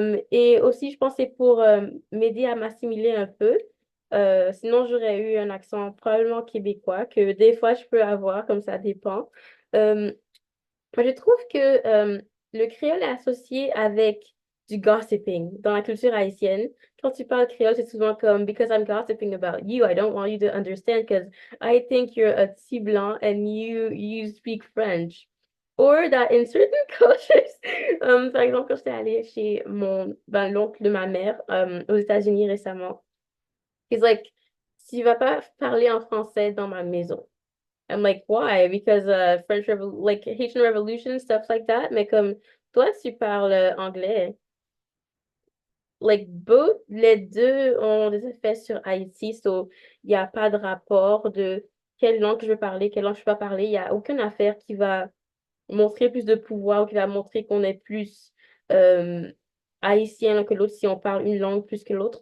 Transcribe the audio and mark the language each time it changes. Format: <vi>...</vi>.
<fr>Et aussi, je pensais pour m'aider à m'assimiler un peu. Sinon, j'aurais eu un accent probablement québécois, que des fois, je peux avoir, comme ça dépend. Je trouve que le créole est associé avec du gossiping dans la culture haïtienne. Quand tu parles créole, c'est souvent comme</fr> <en>because I'm gossiping about you, I don't want you to understand because I think you're a petit blanc and you speak French. Or that in certain cultures,</en> <fr>par exemple, quand j'étais allée chez l'oncle de ma mère aux États-Unis récemment,</fr> <en>he's like,</en> <fr>tu vas pas parler en français dans ma maison.</fr> <en>I'm like, why? Because like Haitian Revolution, stuff like that.</en> <fr>Mais comme toi, tu parles anglais.</fr> <en>Like both,</en> <fr>les deux ont des effets sur Haïti, so il n'y a pas de rapport de quelle langue je veux parler, quelle langue je ne peux pas parler. Il n'y a aucune affaire qui va montrer plus de pouvoir ou qui va montrer qu'on est plus haïtien l'un que l'autre si on parle une langue plus que l'autre.</fr>